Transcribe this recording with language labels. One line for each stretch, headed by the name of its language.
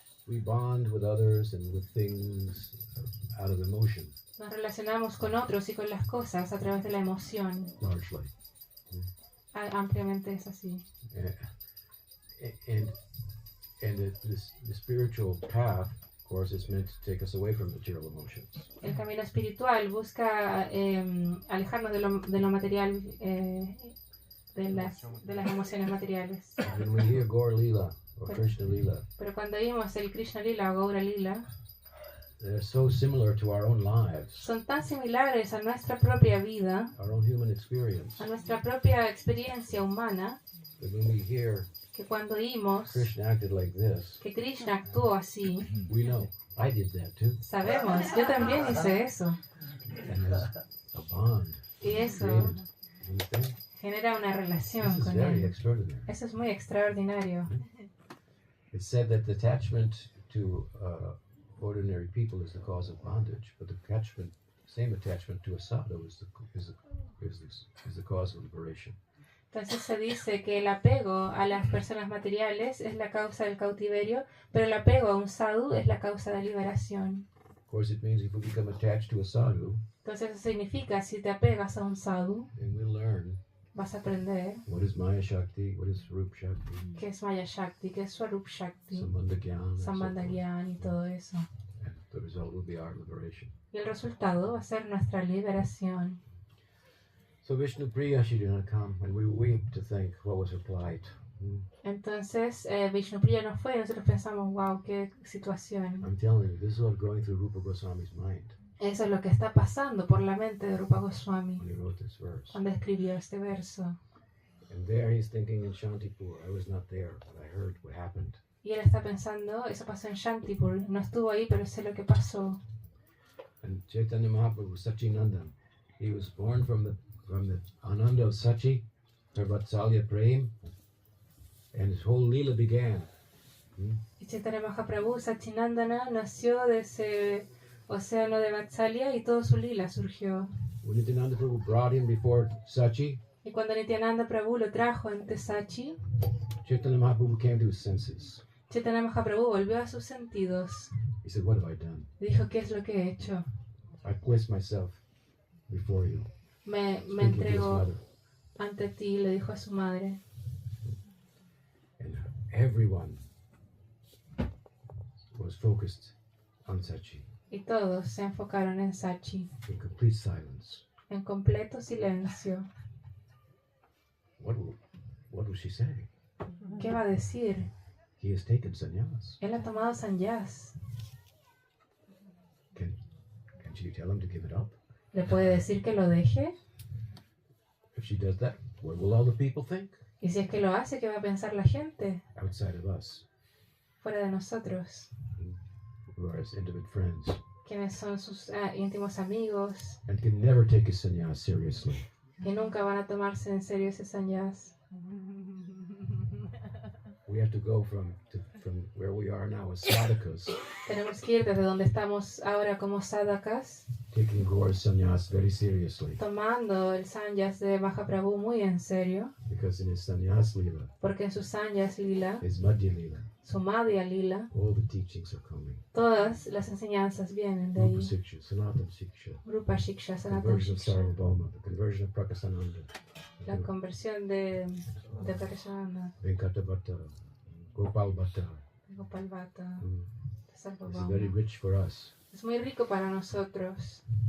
English: We bond with others and with things out of emotion,
Spanish: Nos relacionamos con otros y con las cosas a través de la emoción.
English: largely.
Spanish: Ampliamente es así.
English: And the spiritual path Of course, it's meant to take us away from material emotions.
Spanish: El camino espiritual busca alejarnos de lo material, de las emociones materiales.
English: When we hear Gaur Lila or Krishna Lila,
Spanish: Pero cuando oímos el Krishna Lila o Gaura Lila,
English: they're so similar to our own lives,
Spanish: son tan similares a nuestra propia vida,
English: our own human experience,
Spanish: a nuestra propia experiencia humana,
English: that when we hear
Spanish: que cuando oímos
English: Krishna acted like this,
Spanish: que Krishna actuó así,
English: we know, I did that too.
Spanish: sabemos, yo también hice eso.
English: And there's a bond
Spanish: Y eso
English: created. You understand?
Spanish: genera una relación
English: This is
Spanish: con
English: very
Spanish: él.
English: extraordinary.
Spanish: Eso es muy extraordinario.
English: It's said that the attachment to ordinary people is the cause of bondage, but the same attachment to a sadhu is the cause of liberation.
Spanish: Entonces se dice que el apego a las personas materiales es la causa del cautiverio, pero el apego a un sadhu es la causa de liberación.
English: Of course, it means if we become attached to a sadhu,
Spanish: Entonces eso significa, si te apegas a un sadhu,
English: then we'll learn
Spanish: vas a aprender
English: what is Maya Shakti, what is Rup Shakti,
Spanish: qué es Maya Shakti, qué es Swarup Shakti,
English: Sambandha Gyan, and so
Spanish: Sambandha
English: forth.
Spanish: Gyan y todo eso.
English: And the result will be our liberation.
Spanish: Y el resultado va a ser nuestra liberación.
English: So Vishnu Priya, she did not come, and we weep to think what was her plight.
Spanish: Entonces Vishnupriya no fue y nosotros pensamos, wow, qué situación.
English: I'm telling you, this is what's going through Rupa Goswami's mind
Spanish: Eso es lo que está pasando por la mente de Rupa Goswami
English: when he wrote this verse.
Spanish: cuando escribió este verso.
English: And there he's thinking in Shantipur, I was not there, but I heard what happened.
Spanish: Y él está pensando, eso pasó en Shantipur, no estuvo ahí, pero sé lo que pasó.
English: And Chaitanya Mahaprabhu, Sachinandan, he was born from the Ananda of Sachi, her Vatsalya Prem, and his whole Leela began.
Spanish: Y Chaitanya Mahaprabhu, Sachinandana, nació de ese océano de Vatsalya y todo su lila surgió.
English: When Nityananda Prabhu brought him before Sachi,
Spanish: Y cuando Nityananda Prabhu lo trajo ante Sachi,
English: Chaitanya Mahaprabhu came to his senses.
Spanish: Chaitanya Mahaprabhu volvió a sus sentidos
English: He said, what have I done?
Spanish: y dijo, ¿qué es lo que he hecho?
English: I placed myself before you.
Spanish: Me
English: Speaking to his
Spanish: entrego
English: mother.
Spanish: ante ti, le dijo a su madre.
English: And everyone was focused on Sachi
Spanish: Y todos se enfocaron en Sachi,
English: in complete silence.
Spanish: en completo silencio.
English: What will she say?
Spanish: ¿Qué va a decir?
English: He has taken sannyas.
Spanish: Él ha tomado sannyas.
English: Can she tell him to give it up?
Spanish: ¿Le puede decir que lo deje?
English: If she does that, what will all the people think
Spanish: Y si es que lo hace, ¿qué va a pensar la gente
English: outside of us,
Spanish: fuera de nosotros?
English: who are his intimate friends,
Spanish: Quienes son sus íntimos amigos,
English: and can never take his sannyas seriously?
Spanish: que nunca van a tomarse en serio ese sannyas.
English: We have to go from where we are now as sadhakas,
Spanish: Tenemos que ir desde donde estamos ahora como sadhakas,
English: taking Gaura's sannyas very seriously,
Spanish: tomando el sannyas de Mahaprabhu muy en serio,
English: because in his sannyas lila,
Spanish: porque en su sannyas lila,
English: his madhya lila,
Spanish: su madhya lila,
English: all the teachings are coming.
Spanish: todas las enseñanzas vienen de Rupa ahí.
English: Siksha, Sanatana Siksha,
Spanish: Rupa Shiksha, Sanatana
English: conversion of
Spanish: Shiksha,
English: Sarvabhauma, the conversion of Prakasananda,
Spanish: la conversión de Prakashananda,
English: Venkata Bhatta, Gopal Bhatta.
Spanish: de Gopal Bhatta, Mm. de
English: This is very
Spanish: Sarvabhauma.
English: rich for us.
Spanish: Es muy rico para nosotros.